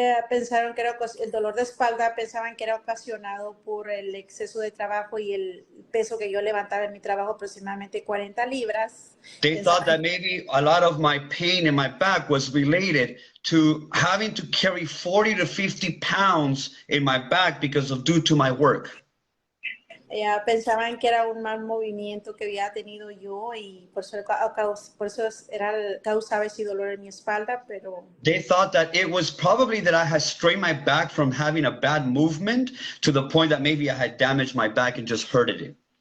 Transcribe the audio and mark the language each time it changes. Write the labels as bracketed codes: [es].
[es] Pensaron que era el dolor de espalda, pensaban que era ocasionado por el exceso de trabajo y el peso que yo levantaba en mi trabajo, aproximadamente 40 libras. [en] They thought that maybe a lot of my pain in my back was related to having to carry 40 to 50 pounds in my back due to my work. [es] Pensaban que era un mal movimiento que había tenido yo y por eso causaba ese dolor en mi espalda, pero... [en] They thought that it was probably that I had strained my back from having a bad movement to the point that maybe I had damaged my back and just hurted it.